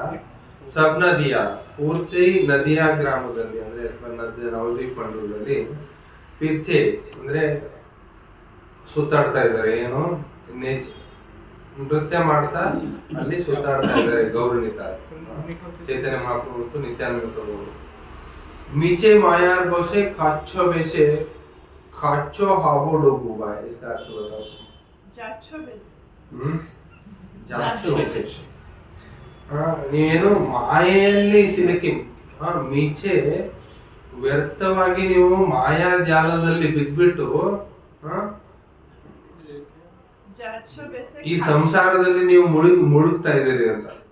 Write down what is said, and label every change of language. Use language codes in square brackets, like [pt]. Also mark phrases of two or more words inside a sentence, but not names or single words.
[kn] ಸಬ್ ನದಿಯಾ ಪೂರ್ತಿ ನದಿಯಾ ಗ್ರಾಮದಲ್ಲಿ ಅಂದ್ರೆ ನವದ್ವೀಪ ಮಂಡಲದಲ್ಲಿ ಪಿರ್ಚೆ ಅಂದ್ರೆ ಸುತ್ತಾಡ್ತಾ ಇದ್ದಾರೆ. ಏನು? ನೃತ್ಯ ಮಾಡ್ತಾ ಅಲ್ಲಿ ಸುತ್ತಾಡ್ತಾ ಇದ್ದಾರೆ ಗೌರಣಿತ ಚೈತನ್ಯ ಮಹಾಪ್ರಭು ಮತ್ತು ನಿತ್ಯಾನಂದ ಪ್ರಭುಗಳು. [bn] মিছে মায়ার বশে যাচ্ছ ভেসে খাচ্ছ হাবু ডুবু ভাই. [hi] इसका अर्थ बताओ. [bn] যাচ্ছ ভেসে. যাচ্ছ ভেসে. [kn] ನೀವೇನು ಮಾಯೆಯಲ್ಲಿ ಸಿಲುಕಿ ಮೀಚೆ ವ್ಯರ್ಥವಾಗಿ ನೀವು ಮಾಯಾ ಜಾಲದಲ್ಲಿ ಬಿದ್ಬಿಟ್ಟು ಈ ಸಂಸಾರದಲ್ಲಿ ನೀವು ಮುಳುಗ್ತಾ ಇದ್ದೀರಿ ಅಂತ.